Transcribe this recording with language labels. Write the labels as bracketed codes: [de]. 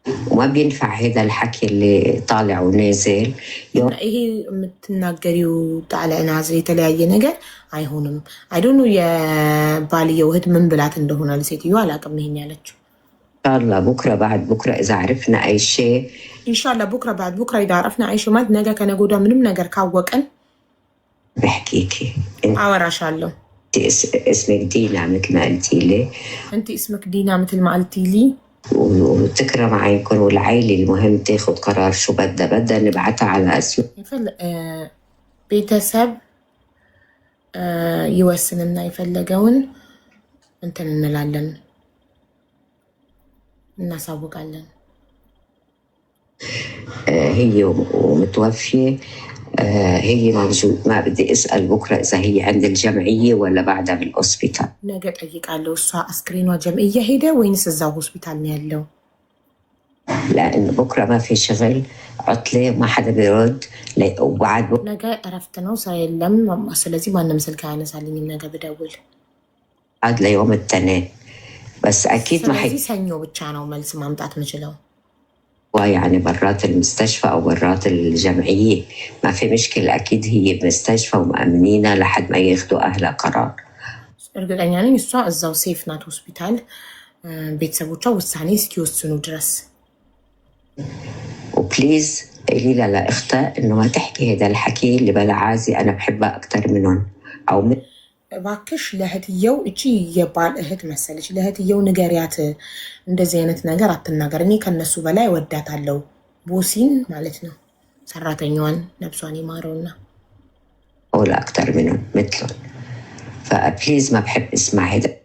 [ar] وما بينفع هذا الحكي اللي طالع ونازل. [am] ይሄ የምትናገሪው [ar] ጣልዕ ናዝል [am] የተለያየ ነገር አይሆንም። አይዶኑ የባልየው እህት ምን ብላት እንደሆነ ለሴትዮዋ አላውቅም። ይሄን ያለችው [ar] ኢንሻአላህ ቡክራ بعد ቡክራ اذا عرفنا اي شيء ኢንሻአላህ ቡክራ بعد ቡክራ اذا عرفنا اي شيء [am] ማለት ነገ ከነገ ወዲያ ምንም ነገር ካወቀን [ar] بحكيكي [am] አወራሻለሁ። [ar] اسمك دينا مثل ما قلتي لي. انت اسمك دينا مثل ما قلتي لي. وتكرم عينكم والعائلة المهم تاخد قرار شو بدها نبعتها على أثيوبيا. [am] ቤተሰብ ይወስንና የፈለገውን እንትን እንላለን እናሳውቃለን። [ar] هي ومتوفية. هي ما بدي أسأل بكرة إذا هي عند الجمعية ولا بعدها بالأوسبيتال. [am] ነገ ጠይቃለሁ። እሷ አስክሬኗ ጀምዕያ ሄደ ወይንስ እዛው ሆስፒታል ነው ያለው? [ar] لأنه بكرة ما في شغل، عطلة، ما حدا بيرد. وبعد [am] ነገ እረፍት ነው፣ ስራ የለም። ስለዚህ ማንም ስልክ አያነሳልኝም ነገ ብደውል። [ar] بعد ليوم التنين بس أكيد ما [am] ስለዚህ ሰኞ ብቻ ነው መልስ ማምጣት የምችለው። [ar] يعني برات المستشفى أو برات الجمعية ما في مشكلة. أكيد هي بمستشفى ومأمنينها لحد ما ياخدوا أهلها قرار. [am] እርግጠኛ ነኝ እሷ እዛው ሴፍ ናት ሆስፒታል፣ ቤተሰቦቿ ውሳኔ እስኪወስኑ ድረስ። [ar] وبليز قولي لها لأختها إنه ما تحكي هذا الحكي اللي بلا عازي، أنا بحبها أكتر منهم. أو [am] እባክሽ ለእህትየው እቺ የባል እህት መሰለች፣ ለእህትየው ንገሪያት እንደዚህ አይነት ነገር አትናገር፣ እኔ ከነሱ በላይ ወዳታለሁ። ቦሲን ማለት ነው ሰራተኛዋን ነብሷን ይማረውና [ar] ولا أكتر منهم مثلهم. فبليز ما بحب اسمع هذا